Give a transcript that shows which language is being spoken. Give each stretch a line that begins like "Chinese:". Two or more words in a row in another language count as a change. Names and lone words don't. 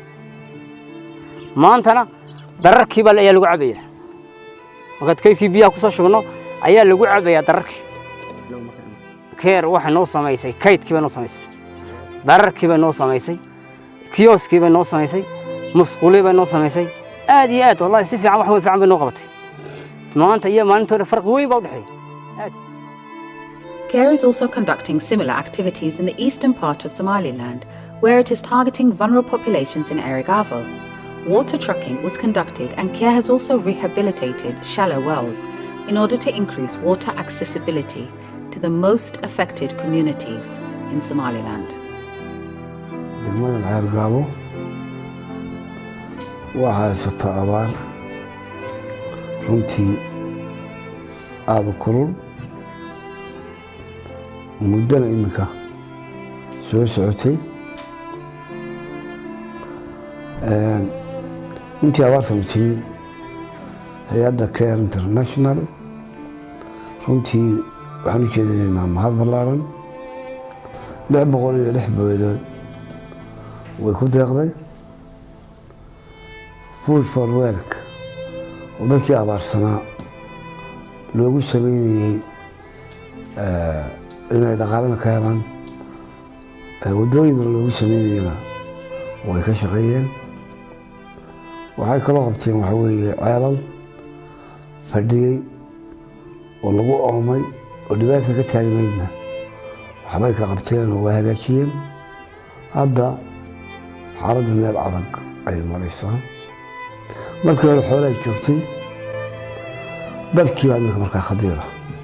Somali: maantana dararkii baa ayaa lagu cabayaa markaad kaydkii biyaha ku soo shubno ayaa lagu cabayaa dararkii CARE waxa noo sameysay kaydkii baa noo sameysay dararkii baa noo sameysay kioskii baa noo sameysay musquulii baa noo sameysay aad iyo aad wallahi si fiican wax way fiican bay noo qabatay maanta iyo maalintooda farqi weyn baa u dhexeeya.
English: CARE is also conducting similar activities in the eastern part of Somaliland, where it is targeting vulnerable populations in Erigavo. Water trucking was conducted, and CARE has also rehabilitated shallow wells in order to increase water accessibility to the most affected communities in Somaliland.
Somali: degmada Erigavo waxaa haysata abaar runtii aad u kulul muddana iminka soo socotay intii abaartan timi hay'adda CARE International runtii waxaan u jeedinaynaa mahad ballaaran 606 booyadood way ku deeqday
English: food for work
Somali: oo dadkii abaarsanaa loogu sameynayay inay dhaqaalana ka helaan waddooyinna loogu sameynayana way ka shaqeeyeen waxay kaloo qabteen waxa weeye ceelal fadhiyey oo lagu oomay oo dhibaata ka taagnaydna waxbay ka qabteen oo waa hagaajiyeen hadda xaaladda meel adag ayay maraysaa markii hore xoolaha joogtay dadkii baa iminka markaa khadiira